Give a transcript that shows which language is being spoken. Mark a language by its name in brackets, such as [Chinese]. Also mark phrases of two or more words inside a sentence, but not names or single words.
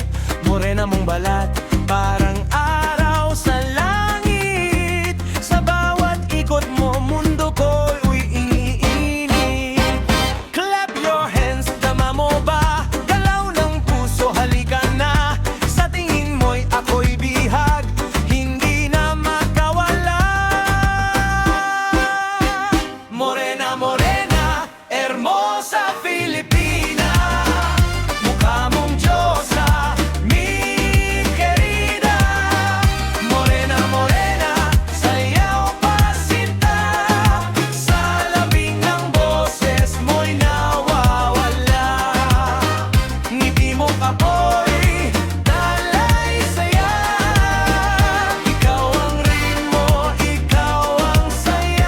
[Filipino] Morena mong balat, parang araw sa langit. Sa bawat ikot mo, mundo ko'y umiinit. [English] Clap your hands, [Filipino] dama mo ba? Galaw ng puso, halika na. Sa tingin mo'y ako'y bihag, hindi na makawala. [Spanish] Morena, morena, hermosa Filipina, [Filipino] mukha mong Diyosa, [Spanish] mi querida. Morena, morena, [Filipino] sayaw pa sinta, sa labing ng boses mo'y nawawala. Ngiti mo ako'y dalay-saya, ikaw ang ritmo, ikaw ang saya.